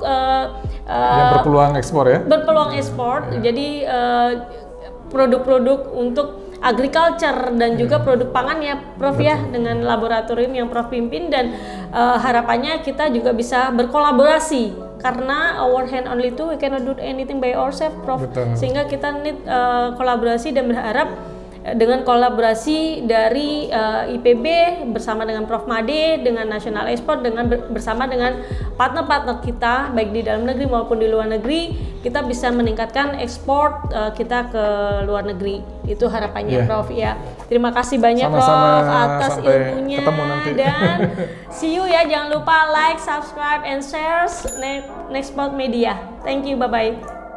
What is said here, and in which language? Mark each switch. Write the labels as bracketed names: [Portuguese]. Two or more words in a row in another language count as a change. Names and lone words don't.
[Indonesian] yang berpeluang ekspor ya. Berpeluang ekspor. Jadi produk-produk untuk agriculture dan juga produk pangan ya Prof ya, dengan laboratorium yang Prof pimpin, dan harapannya kita juga bisa berkolaborasi, karena [English] our hand only tool, we cannot do anything by ourselves [Indonesian] Prof. Sehingga kita need kolaborasi, dan berharap dengan kolaborasi dari IPB bersama dengan Prof Made, dengan National Export, dengan bersama dengan partner-partner kita baik di dalam negeri maupun di luar negeri, kita bisa meningkatkan ekspor kita ke luar negeri. Itu harapannya Prof ya. Terima kasih banyak Prof atas ilmunya, dan [English] see you [Indonesian] ya. Jangan lupa [English] like, subscribe, and share Nexport Media. Thank you, bye bye.